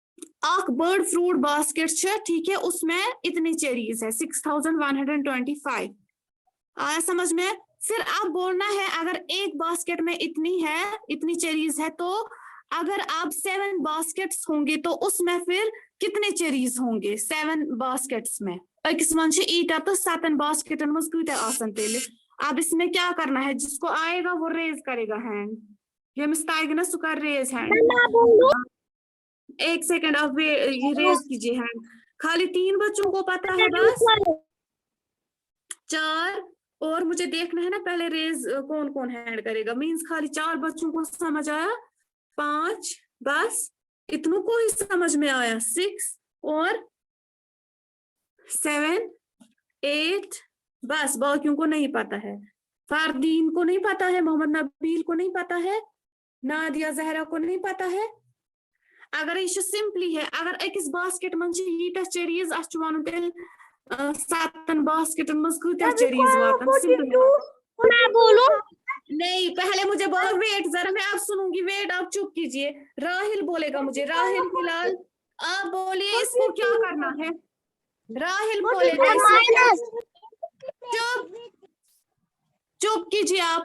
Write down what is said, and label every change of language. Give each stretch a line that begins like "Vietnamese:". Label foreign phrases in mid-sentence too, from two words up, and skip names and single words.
Hindi: देखो आख बर्ड
English: fruit basket
Hindi: छ, ठीक है, उसमें इतनी चेरीज है 6125। आया समझ में? फिर आप बोलना है अगर एक बास्केट में इतनी है, इतनी चेरीज है, तो अगर आप 7 बास्केट्स होंगे तो उसमें फिर कितने चेरीज होंगे 7 बास्केट्स में?
Kashmiri: अकिस मन छ ईटा तो 7 बास्केटन मज कूता आसन तेले।
Hindi: अब इसमें क्या करना है? जिसको आएगा वो रेज करेगा हैंड,
Kashmiri: यमिस ताइग ना सुकर
English: raise hand.
Hindi: एक सेकंड आप ये रेज कीजिए हैंड। खाली 3 बच्चों को पता है बस, 4 और मुझे देखना है ना पहले रेज कौन कौन हैंड करेगा। मींस खाली 4 बच्चों को समझ आया, 5 बस इतनों को ही समझ में आया, 6 और 7 8 बस, बाकियों को नहीं पता है। फरदीन को नहीं पता है, मोहम्मद नबील को नहीं पता है, नादिया जहरा को नहीं पता है। अगर ये सिंपली है,
Kashmiri: अगर अकिस बास्केट मन छ यीटा चेरीज अस वन तेल 7 बास्केटन मज कूता चेरीज वातन। सिंपल
Hindi: मैं बोलूं? नहीं, पहले मुझे बोलो, वेट जरा, मैं आप सुनूंगी, वेट आप चुप कीजिए। राहिल बोलेगा मुझे, राहिल फिलहाल आप बोलिए इसको क्या करना है। राहिल बोलेगा चुप चुप कीजिए आप।